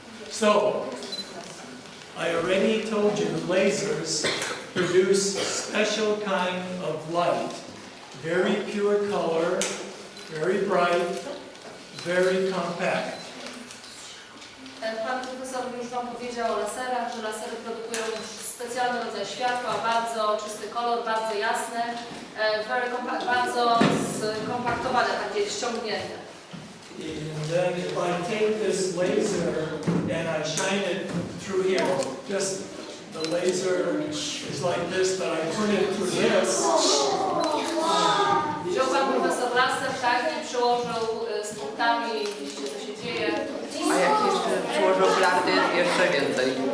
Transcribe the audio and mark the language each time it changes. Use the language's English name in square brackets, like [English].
[English] So, I already told you lasers produce special kind of light. Very pure color, very bright, very compact. [Polish] Pan profesor już wam powiedział o laserach, że lasery produkują specjalny rodzaj światła, bardzo czysty kolor, bardzo jasne, bardzo skompaktowane, takie ściągnięte. [English] And then if I take this laser and I shine it through here, just the laser is like this, but I put it through this. [Polish] Wziął pan profesor laser, tak, i przyłożył z punktami, widzicie co się dzieje. A jak jeszcze przyłożył blardy, jeszcze więcej.